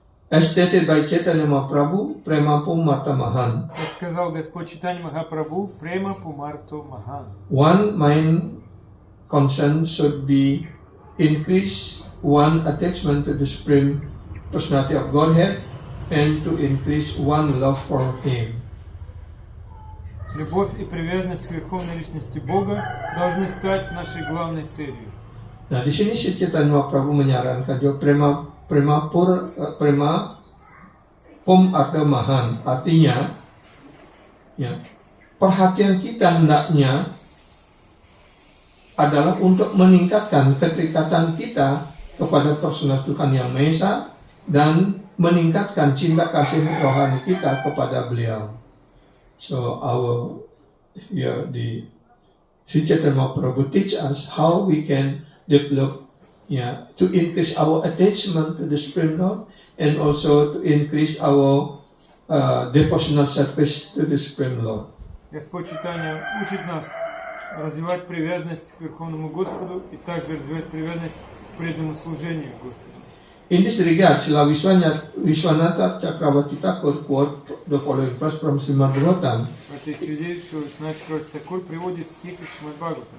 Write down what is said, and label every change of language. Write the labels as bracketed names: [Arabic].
[English] As stated by Chaitanya Mahaprabhu, Prema Pumata Mahan. [Russian] Как сказал Господь Чайтанья Махапрабху, Према Пумарту Махан. [English] One main concern should be increase one attachment to the Supreme Personality of Godhead and to increase one love for Him. [Russian] Любовь и привязанность к Верховной Личности Бога должны стать нашей главной целью. [Indonesian] Nah, di sini Sri Chaitanya Mahaprabhu menyarankan juga Prema Pum Arta Mahan, artinya ya, perhatian kita hendaknya adalah untuk meningkatkan keterikatan kita kepada Personal Tuhan Yang Maha Esa dan meningkatkan cinta kasih rohani kita kepada beliau. [English] So the Sri Chaitanya Mahaprabhu teach us how we can develop, to increase our attachment to the Supreme Lord and also to increase our devotional service to the Supreme Lord. [Russian] Господь Чайтанья учит нас развивать привязанность к Верховному Господу и также развивать привязанность к преданному служению Господу. [English] In this regard, Srila Vishwanatha Chakravarti Thakur quote the following verse from Srimad Bhagavatam. [Russian] В этой связи Шрила Вишванатха Чакраварти Тхакур приводит стих из Шримад Бхагаватам